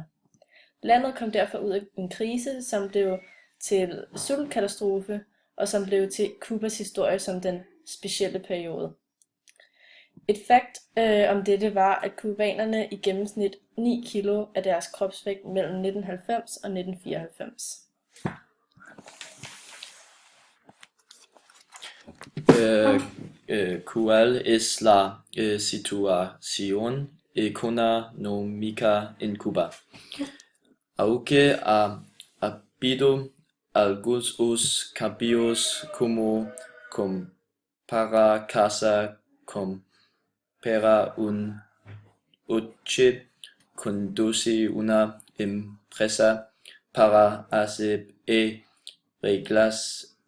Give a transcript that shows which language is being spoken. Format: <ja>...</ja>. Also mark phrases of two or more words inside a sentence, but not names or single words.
<da>Landet kom derfor ud af en krise, som blev til sultkatastrofe og som blev til Cubas historie som den specielle periode. Et fakt om dette var, at cubanerne i gennemsnit 9 kilo af deres kropsvægt mellem 1990 og 1994.</da> <es>¿Cuál es la situación económica en Cuba? Aunque ha habido algunos cambios como comprar casa, comprar un coche, conducir una empresa para hacer reglas</es>